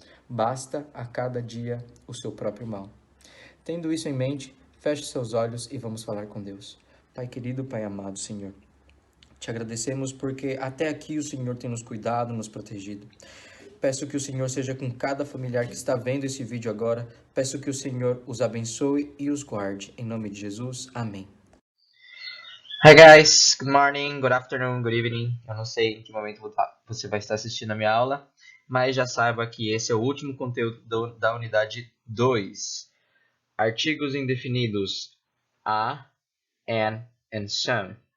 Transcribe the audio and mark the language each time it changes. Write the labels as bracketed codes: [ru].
[pt] Basta a cada dia o seu próprio mal. Tendo isso em mente, feche seus olhos e vamos falar com Deus. Pai querido, Pai amado, Senhor, te agradecemos porque até aqui o Senhor tem nos cuidado, nos protegido. Peço que o Senhor seja com cada familiar que está vendo esse vídeo agora. Peço que o Senhor os abençoe e os guarde. Em nome de Jesus, amém. [en] Hi guys, good morning, good afternoon, good evening. [pt] Eu não sei em que momento você vai estar assistindo a minha aula, mas já saiba que esse é o último conteúdo da unidade 2. Artigos indefinidos a, and some.